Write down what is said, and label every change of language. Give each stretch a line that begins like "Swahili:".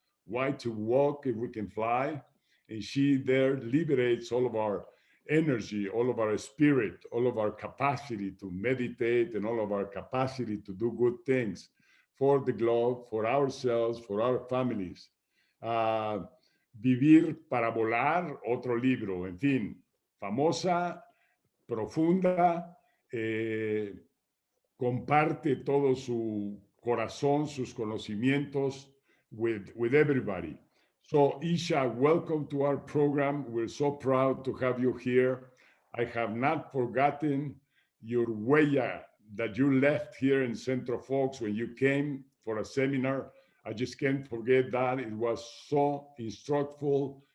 English: Why to walk if we can fly? And she there liberates all of our energy, all of our spirit, all of our capacity to meditate, and all of our capacity to do good things for the globe, for ourselves, for our families.
Spanish: Vivir para volar, otro libro, en fin, famosa, profunda, comparte todo su corazón, sus conocimientos
English: with everybody. So, Isha, welcome to our program. We're so proud to have you here. I have not forgotten your huella that you left here in Centro Fox when you came for a seminar. I just can't forget that. It was so instructful.